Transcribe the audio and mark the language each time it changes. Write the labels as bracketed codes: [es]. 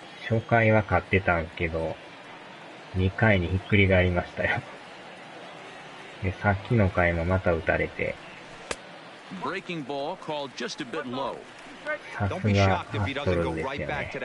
[ja] 初回は勝ってたんですけど、2回にひっくり返りましたよ。で、さっきの回もまた打たれて。 [en] Breaking ball called just a bit low. [ja] さすがアストロズですよね。